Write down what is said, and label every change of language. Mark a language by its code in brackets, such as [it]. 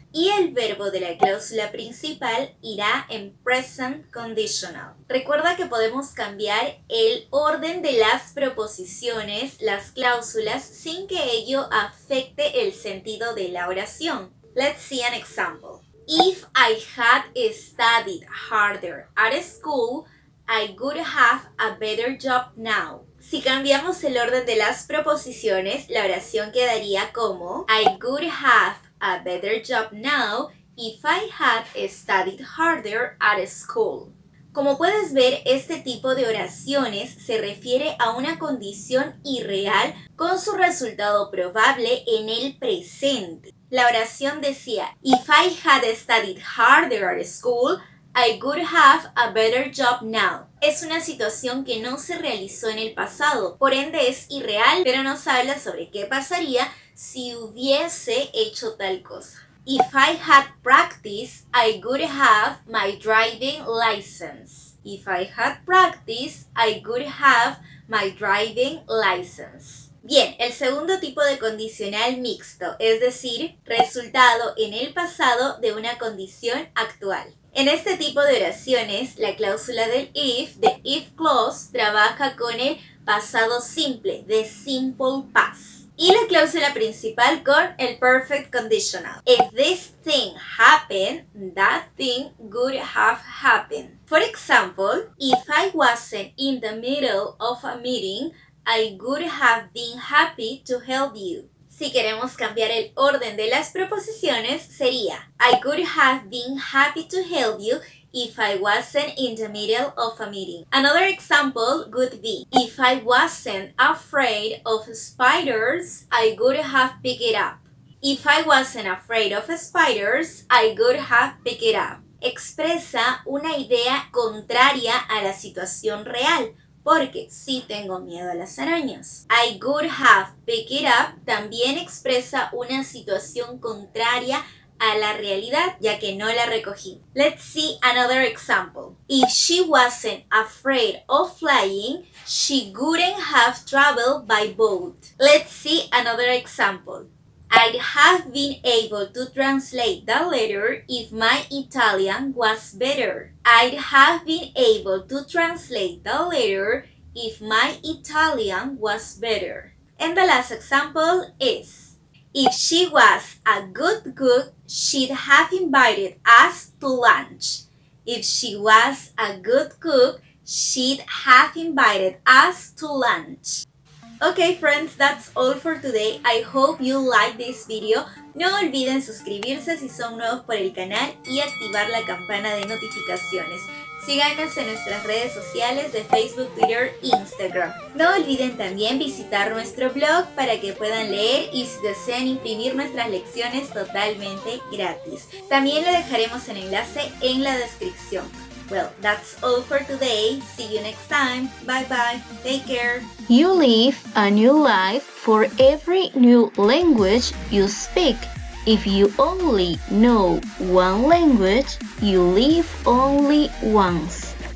[es] Y el verbo de la cláusula principal irá en [en] present conditional. [es] Recuerda que podemos cambiar el orden de las proposiciones, las cláusulas, sin que ello afecte el sentido de la oración. [en] Let's see an example. If I had studied harder at school, I would have a better job now. [es] Si cambiamos el orden de las proposiciones, la oración quedaría como [en] I would have a better job now if I had studied harder at school. [es] Como puedes ver, este tipo de oraciones se refiere a una condición irreal con su resultado probable en el presente. La oración decía, [en] if I had studied harder at school, I would have a better job now. [es] Es una situación que no se realizó en el pasado, por ende es irreal, pero nos habla sobre qué pasaría si hubiese hecho tal cosa. [en] If I had practiced, I would have my driving license. If I had practiced, I would have my driving license. [es] Bien, el segundo tipo de condicional mixto, es decir, resultado en el pasado de una condición actual. En este tipo de oraciones, la cláusula del if, [en] the if clause, [es] trabaja con el pasado simple, [en] the simple past. [es] Y la cláusula principal con el [en] perfect conditional. If this thing happened, that thing would have happened. For example, if I wasn't in the middle of a meeting, I would have been happy to help you. [es] Si queremos cambiar el orden de las proposiciones, sería [en] I would have been happy to help you if I wasn't in the middle of a meeting. Another example would be if I wasn't afraid of spiders, I would have picked it up. If I wasn't afraid of spiders, I would have picked it up. [es] Expresa una idea contraria a la situación real. Porque si tengo miedo a las arañas. [en] I would have picked it up [es] también expresa una situación contraria a la realidad, ya que no la recogí. [en] Let's see another example. If she wasn't afraid of flying, she wouldn't have traveled by boat. Let's see another example. I'd have been able to translate the letter if my Italian was better. I'd have been able to translate the letter if my Italian was better. And the last example is, if she was a good cook, she'd have invited us to lunch. If she was a good cook, she'd have invited us to lunch. Okay friends, that's all for today. I hope you like this video. [es] No olviden suscribirse si son nuevos por el canal y activar la campana de notificaciones. Síganos en nuestras redes sociales de Facebook, Twitter e Instagram. No olviden también visitar nuestro blog para que puedan leer y si desean imprimir nuestras lecciones totalmente gratis. También le dejaremos el enlace en la descripción. [en] Well, that's all for today. See you next time. Bye bye. Take care. You live a new life for every new language you speak. If you only know one language, you live only once.